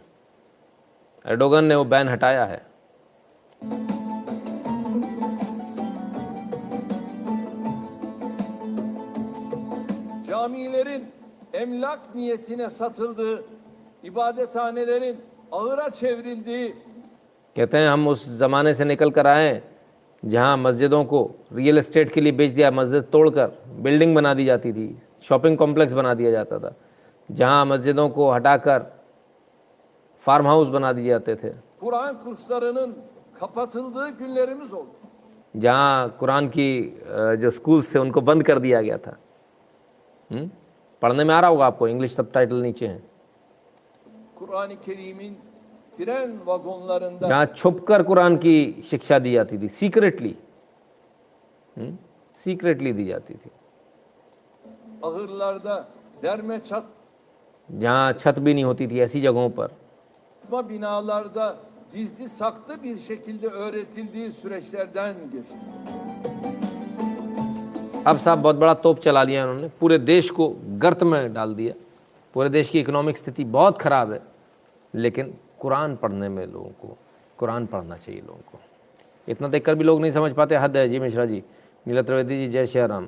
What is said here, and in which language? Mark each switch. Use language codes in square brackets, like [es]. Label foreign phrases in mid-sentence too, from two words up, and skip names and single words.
[hi] एर्डोगन ने वो बैन हटाया है। [tr] Camilerin emlak niyetine satıldığı, ibadethanelerin ağıra çevrildiği, [hi] कहते हैं हम उस ज़माने से निकल कर आए जहाँ मस्जिदों को [en] real estate [hi] के लिए बेच दिया, मस्जिद तोड़कर बिल्डिंग बना दी जाती थी, [en] shopping complex [hi] बना दिया जाता था, जहाँ मस्जिदों को हटाकर [en] farm house [hi] बना दिए जाते थे, [tr] Kur'an kurslarının kapatıldığı günlerimiz oldu. [hi] जहाँ कुरान की जो स्कूल्स थे उनको बंद कर दिया गया था। पढ़ने में आ रहा होगा आपको, [en] English subtitle [hi] नीचे हैं। [tr] Kur'an-ı Kerim'in tren vagonlarında [hi] जहाँ छुपकर कुरान की शिक्षा दी जाती थी, सीक्रेटली दी जाती थी, [tr] ahırlarda derme çatma [hi] जहाँ छत भी नहीं होती थी, ऐसी जगहों पर [tr] binalarda gizli saklı bir şekilde öğretildiği süreçlerden geçti. [hi] अब साहब बहुत बड़ा तोप चला लिया उन्होंने, पूरे देश को गर्त में डाल दिया। पूरे देश की इकोनॉमिक स्थिति बहुत ख़राब है, लेकिन कुरान पढ़ने में लोगों को, कुरान पढ़ना चाहिए लोगों को। इतना देखकर भी लोग नहीं समझ पाते, हद है जी। मिश्रा जी, नीला त्रिवेदी जी, जय श्री राम।